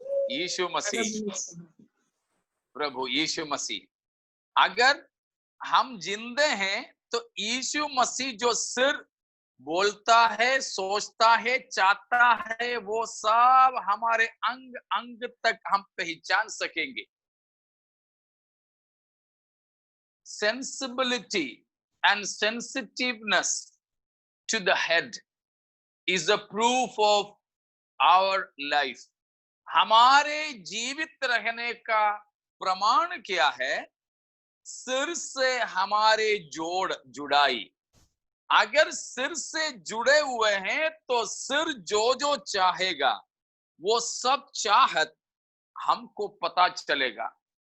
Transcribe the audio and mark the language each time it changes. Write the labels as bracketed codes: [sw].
[hi] यीशु मसीह, प्रभु यीशु मसीह। अगर हम जिंदे हैं तो यीशु मसीह जो सिर बोलता है, सोचता है, चाहता है, वो सब हमारे अंग अंग तक हम पहचान सकेंगे। [en] Sensibility and sensitiveness to the head is a proof of our life. [hi] हमारे जीवित रहने का प्रमाण क्या है? सिर से हमारे जोड़ जुड़ाई। अगर सिर से जुड़े हुए हैं तो सिर जो जो चाहेगा वो सब चाहत हमको पता चलेगा।